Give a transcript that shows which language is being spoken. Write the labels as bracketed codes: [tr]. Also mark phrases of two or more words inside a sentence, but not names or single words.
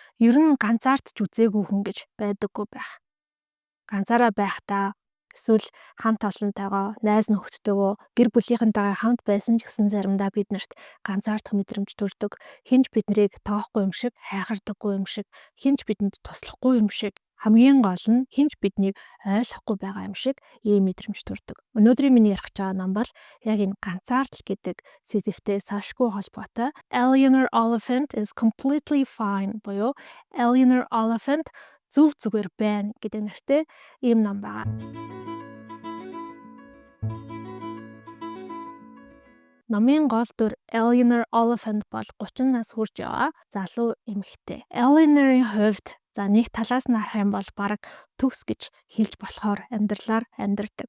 [mn] ер нь ганцаардч үзээгүй хүн гэж байдаггүй байх. Ганцаараа байхдаа эсвэл хамт олонтойгоо, найз нөхдөдөө, гэр бүлийнхэнтэйгээ хамт байсан ч гэсэн заримдаа биднэрт ганцаардах мэдрэмж төрдөг. Хинч биднийг тоохгүй юм шиг, хайхардаггүй юм шиг, хинч бидэнд туслахгүй юм шиг, хамгийн гол нь хинч биднийг ойлгохгүй байгаа юм шиг ийм мэдрэмж төрдөг. Өнөөдрийн миний ярих гэж байгаа ном бол яг энэ ганцаардал гэдэг сэдвтэй салшгүй холбоотой. Eleanor Oliphant is completely fine буюу Eleanor Oliphant зөв зүгээр байна гэдэг нэртэй ийм ном байгаа. Номын гол дүр Eleanor Oliphant бол 30 нас хүрч яваа залуу эмэгтэй. Eleanor-ийн хувьд нэг талаас нь харах юм бол бараг төгс гэж хэлж болохоор амьдралаар амьдардаг.